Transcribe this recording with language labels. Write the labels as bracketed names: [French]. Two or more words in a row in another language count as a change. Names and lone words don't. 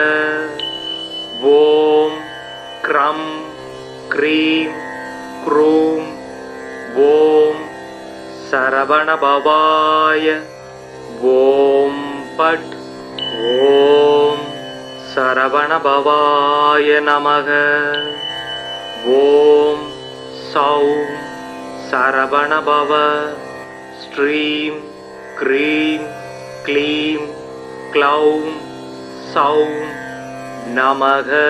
[Sanskrit] ॐ क्रं क्रीं क्रूं ॐ सरवणभवाय ॐ पट् ॐ सरवणभवाय नमः. ॐ सौं सरवणभव. श्रीं क्रीं क्लीं क्लौं सौं नमः.